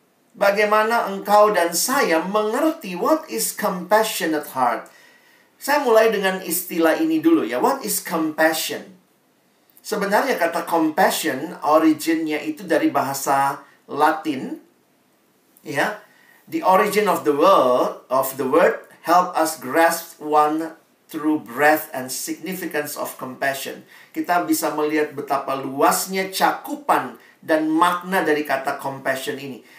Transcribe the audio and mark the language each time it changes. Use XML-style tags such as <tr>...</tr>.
<id>Bagaimana engkau dan saya mengerti</id> <en>what is compassionate heart?</en> <id>Saya mulai dengan istilah ini dulu ya.</id> <en>What is compassion?</en> <id>Sebenarnya kata compassion, originnya itu dari bahasa Latin, ya.</id> <en>The origin of the word help us grasp one true breadth and significance of compassion.</en> <id>Kita bisa melihat betapa luasnya cakupan dan makna dari kata compassion ini.</id>